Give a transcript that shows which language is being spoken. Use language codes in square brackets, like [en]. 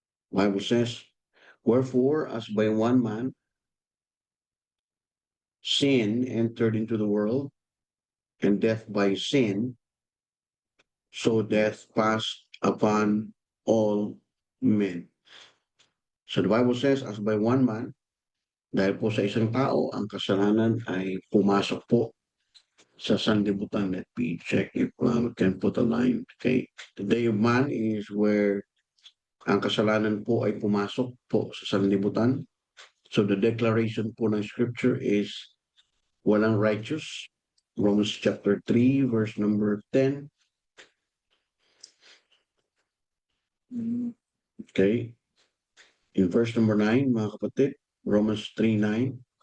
[en] Bible says, wherefore, as by one man sin entered into the world, and death by sin, so death passed upon all men. So the Bible says, as by one man, [tl] dahil po sa isang tao, ang kasalanan ay pumasok po sa sanlibutan. [en] Let me check if we can put a line. Okay. The day of man is where [tl] ang kasalanan po ay pumasok po sa sanlibutan. [en] So the declaration po ng scripture is walang righteous. Romans chapter 3, verse number 10. Okay. In verse number 9, [tl] mga kapatid, [en] Romans 3:9.